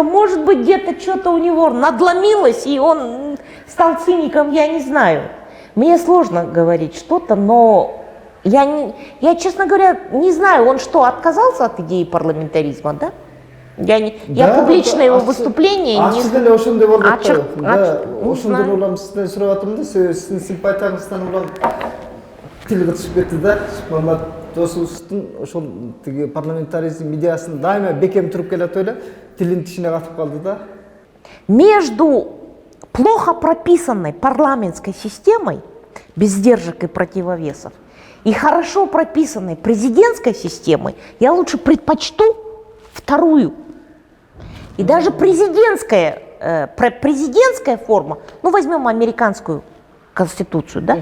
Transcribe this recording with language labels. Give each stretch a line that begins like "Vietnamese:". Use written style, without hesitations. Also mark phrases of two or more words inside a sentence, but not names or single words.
Russian: Может быть, где-то что-то у него надломилось, и он стал циником, я не знаю. Мне сложно говорить что-то, но я, честно говоря, не знаю, он что, отказался от идеи парламентаризма, да? Я публично его выступление не знаю.
Kyrgyz: Тилге түшүп кетти да, Шыкмамат досубуздун ошол тиги парламентаризм идеясын дайыма бекем туруп келатып эле тилин тишине катып калды да.
Russian: Между плохо прописанной парламентской системой, без сдержек и противовесов, и хорошо прописанной президентской системой, я лучше предпочту вторую. И даже президентская форма, ну возьмем американскую Конституцию, да?